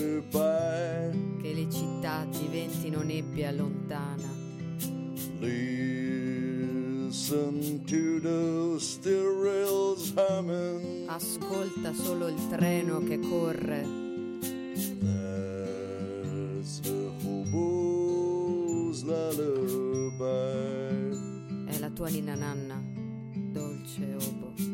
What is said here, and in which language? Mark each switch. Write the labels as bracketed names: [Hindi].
[Italian] Che le città diventino nebbia lontana. [English] Listen to the stereo's humming. [Italian] Ascolta solo il treno che corre. [English] That's the hobo's lullaby. [Italian] È la tua ninna nanna, dolce hobo.